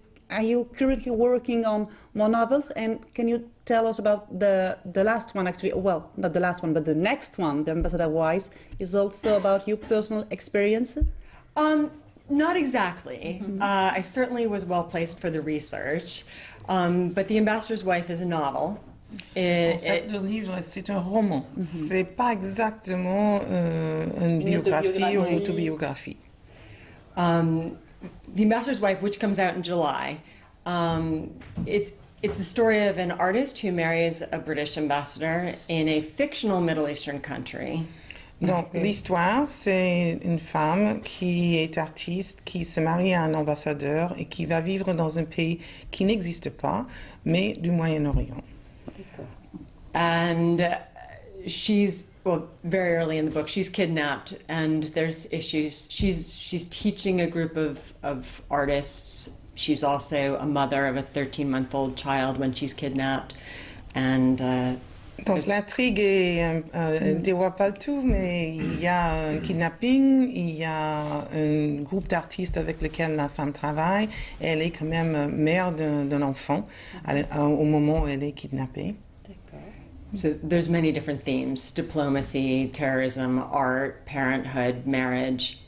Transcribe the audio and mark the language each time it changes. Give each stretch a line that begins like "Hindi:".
English: Are you currently working on more novels? And can you tell us about the last one, actually? Well, not the last one, but the next one, The Ambassador Wives, is also about your personal experience? Not exactly. I certainly was well placed for the research, but The Ambassador's Wife is a novel.
French: En fait, le livre, c'est un roman. C'est pas exactement une biographie ou une autobiographie.
English: The Ambassador's Wife, which comes out in July, it's the story of an artist who marries a British ambassador in a fictional Middle Eastern country.
French: Donc, l'histoire, c'est une femme qui est artiste, qui se marie à un ambassadeur et qui va vivre dans un pays qui n'existe pas, mais du Moyen-Orient.
English: And she's, well, very early in the book, she's kidnapped, and there's issues. She's teaching a group of artists. She's also a mother of a 13-month-old child when she's kidnapped, and
French: donc l'intrigue ne dévoile pas le tout, mais il y a un kidnapping, il y a un groupe d'artistes avec lequel la femme travaille, et elle est quand même mère d'un enfant au moment où elle est kidnappée.
English: So there's many different themes: diplomacy, terrorism, art, parenthood, marriage.